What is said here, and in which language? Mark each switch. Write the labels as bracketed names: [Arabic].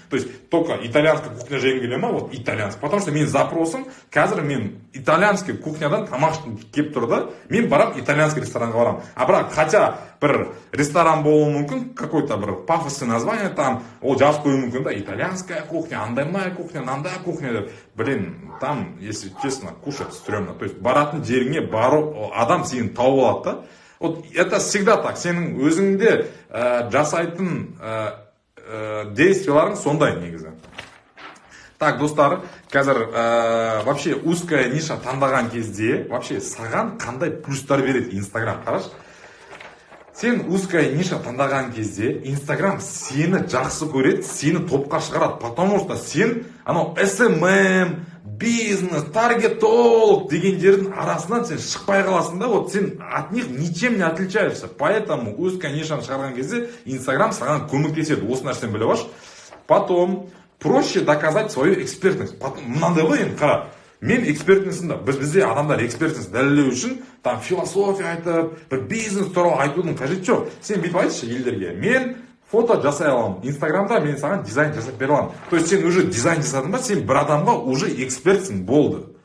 [Russian] То есть только итальянский кухня [Kazakh] жегім келе ма, вот итальянский, [Russian] потому что [Kazakh] мен запросым қазір мен итальянский кухнядан тамақ кеп тұр да, мен барам итальянский ресторанға барам. А бірақ хотя бір ресторан болуы мүмкін, какой-то бір пафосный название там, ол жазып қою мүмкін да, [Russian] итальянская кухня, [Kazakh] андайная кухня, нандай кухня деп. [Russian] Блин, там, если честно, кушать стрёмно. [Kazakh] То есть баратын жеріңе бару, адам сені тауып алады да. [Russian] Вот это всегда так. [Kazakh] Сенің өзіңде жасайтын действияларың сондай негізі. Так, достар, қазір вообще [Russian] узкая ниша [Kazakh] таңдаған кезде вообще саған қандай плюстар береді Инстаграм, қараш. Сен узкая ниша таңдаған кезде Инстаграм сені жақсы көреді, сені топқа шығарады, потому что сен анау SMM, бизнес, таргетолог дегендердің арасынан сен шықпай қаласың да, вот сен [Russian] от них ничем не отличаешься. [Kazakh] Поэтому узкая нишаны шығарған кезде Инстаграм саған көмектеседі. Осы нәрсені біліп алшы. [Russian] Потом проще доказать свою экспертность. [Kazakh] Мынандай ғой енді қара. Мен экспертнесімді, бізде адамдар экспертнесін дәлелдеу үшін там философия айтып, бір бизнес туралы айтудың қажеті жоқ. Сен бүйтіп айтшы елдерге, мен фото жасай аламын, Инстаграмда мен саған дизайн жасап бере аламын. То есть сен уже дизайн жасадың ба, сен бір адамға уже экспертсің, болды.